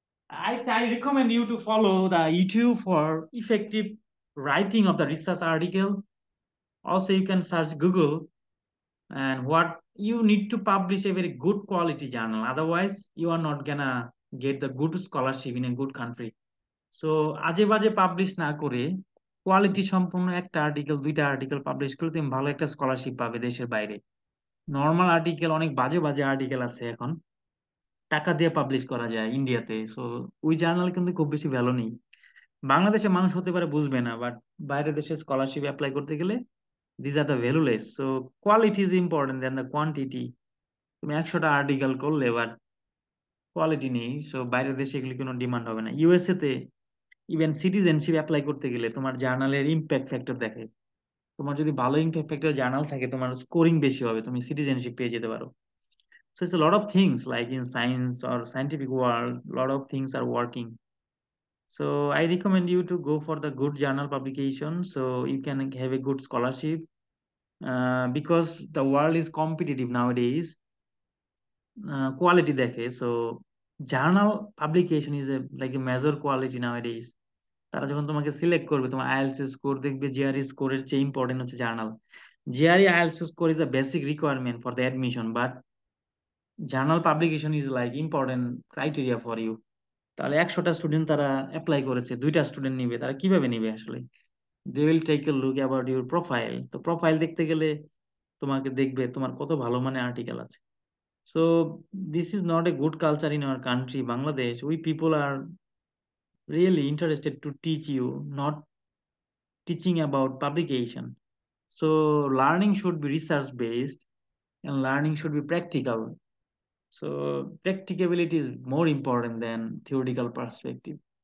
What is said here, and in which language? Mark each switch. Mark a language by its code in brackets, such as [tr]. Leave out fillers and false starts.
[en] I recommend you to follow the YouTube for effective writing of the research article. Also, you can search Google, and what you need to publish a very good quality journal. Otherwise, you are not gonna get the good scholarship in a good country. [bn] So আজে বাজে publish না করে quality সম্পন্ন একটা article, 2টা article publish করলে তুমি ভালো একটা স্কলারশিপ পাবে দেশের বাইরে. নর্মাল আর্টিকেল, অনেক বাজে বাজে আর্টিকেল আছে এখন, টাকা দিয়ে পাবলিশ করা যায় ইন্ডিয়াতে। সো ওই জার্নাল কিন্তু খুব বেশি ভ্যালু নেই। বাংলাদেশে মানুষ হতে পারে বুঝবে না, বাট বাইরে দেশে স্কলারশিপ অ্যাপ্লাই করতে গেলে [en] This are the valueless. So quality is important then the quantity. [bn] তুমি 100টা আর্টিকেল করলে বাট কোয়ালিটি নেই, সো বাইরের দেশে এগুলি কোনো ডিমান্ড হবে না। ইউএসএ তে ইভেন সিটিজেনশিপ অ্যাপ্লাই করতে গেলে তোমার জার্নালের ইম্প্যাক্ট ফ্যাক্টর দেখে। তোমার যদি ভালো ইম্প্যাক্ট ফ্যাক্টর জার্নাল থাকে, তোমার স্কোরিং বেশি হবে, তুমি সিটিজেনশিপ পেয়ে যেতে পারো। [en] So it's a lot of things like in science or scientific world, a lot of things are working. So I recommend you to go for the good journal publication so you can have a good scholarship, because the world is competitive nowadays. Quality dekhe, so journal publication is like a measure quality nowadays. [bn] তারা যখন তোমাকে select করবে, তোমার IELTS score দেখবে GRE স্কোরের চেয়ে important হচ্ছে journal. [en] GRE IELTS score is the basic requirement for the admission, but journal publication is like important criteria for you. [bn] তাহলে 100টা স্টুডেন্ট তারা অ্যাপ্লাই করেছে, 2টা স্টুডেন্ট নিবে, তারা কিভাবে নিবে আসলে? [en] They will take a look about your profile. [bn] তো প্রোফাইল দেখতে গেলে তোমাকে দেখবে তোমার কত ভালো মানে আর্টিকেল আছে। [en] So this is not a good culture in our country Bangladesh. We people are really interested to teach you, not teaching about publication. So learning should be research based, and learning should be practical. So practicability is more important than theoretical perspective.